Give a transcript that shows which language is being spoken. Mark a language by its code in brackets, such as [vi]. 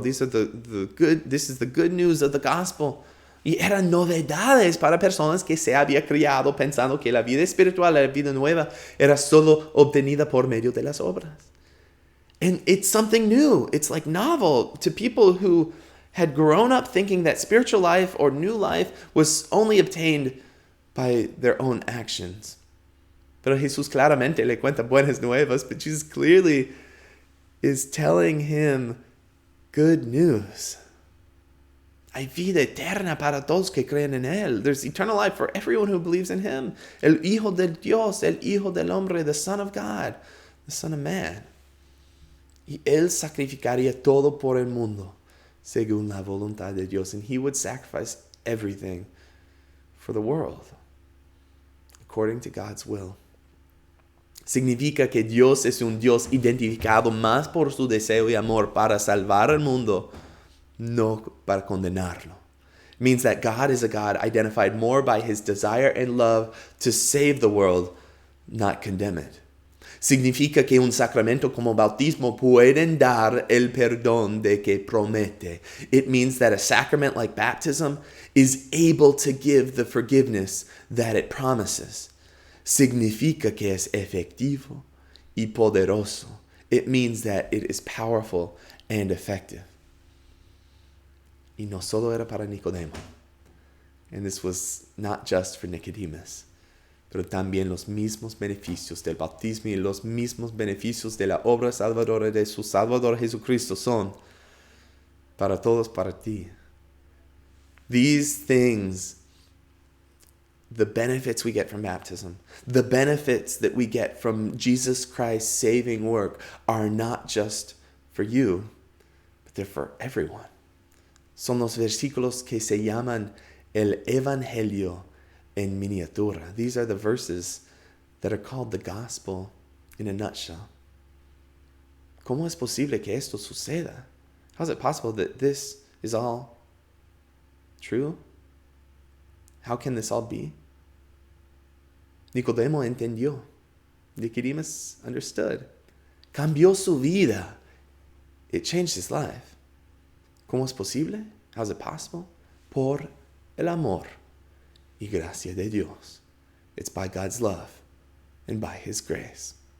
[en] This is the good news of the gospel. [es] Y eran novedades para personas que se había criado pensando que la vida espiritual, la vida nueva, era solo obtenida por medio de las obras. [en] And it's something new. It's like novel to people who had grown up thinking that spiritual life or new life was only obtained by their own actions. [es] Pero Jesús claramente le cuenta buenas nuevas, [en] but Jesus clearly is telling him good news. [es] Hay vida eterna para todos que creen en él. [en] There's eternal life for everyone who believes in him. [es] El Hijo de Dios, el Hijo del Hombre, [en] the Son of God, the Son of Man. [es] Y él sacrificaría todo por el mundo, según la voluntad de Dios. [en] And he would sacrifice everything for the world, according to God's will. [es] Significa que Dios es un Dios identificado más por su deseo y amor para salvar al mundo, no para condenarlo. [en] It means that God is a God identified more by his desire and love to save the world, not condemn it. [es] Significa que un sacramento como bautismo pueden dar el perdón de que promete. [en] It means that a sacrament like baptism is able to give the forgiveness that it promises. [es] Significa que es efectivo y poderoso. [en] It means that it is powerful and effective. [es] Y no solo era para Nicodemo. [en] And this was not just for Nicodemus, [es] pero también los mismos beneficios del bautismo y los mismos beneficios de la obra salvadora de su Salvador Jesucristo son para todos, para ti. [en] These things, the benefits we get from baptism, the benefits that we get from Jesus Christ's saving work are not just for you, but they're for everyone. [es] Son los versículos que se llaman el Evangelio en miniatura. [en] These are the verses that are called the gospel in a nutshell. [es] ¿Cómo es posible que esto suceda? [en] How is it possible that this is all true? How can this all be? [es] Nicodemo entendió. [en] Nicodemus understood. [es] Cambió su vida. [en] It changed his life. [es] ¿Cómo es posible? [en] How is it possible? [es] Por el amor y gracia de Dios. [en] It's by God's love and by his grace.